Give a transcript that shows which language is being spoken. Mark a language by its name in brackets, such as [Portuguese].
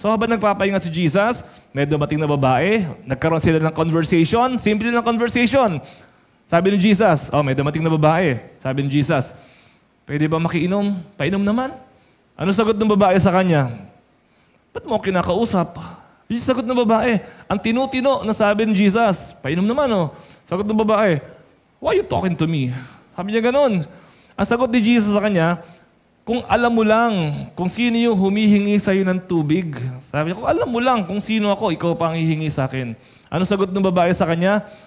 [Filipino] So habang nagpapahinga si Jesus, may dumating na babae, nagkaroon sila ng conversation, simple lang conversation. Sabi ni Jesus, may dumating na babae. Sabi ni Jesus, "Pwede ba makiinom? Painom naman." Ano sagot ng babae sa kanya? "Ba't mo kinakausap?" Yung sagot ng babae, ang tinutino na sabi ni Jesus, "Painom naman." Sagot ng babae, [English] "Why are you talking to me?" [Filipino] Sabi niya ganun. Ang sagot ni Jesus sa kanya, "Kung alam mo lang kung sino yung humihingi sa iyo ng tubig." Sabi niya, "Kung alam mo lang kung sino ako, ikaw pa ang hihingi sa akin." Ano sagot ng babae sa kanya?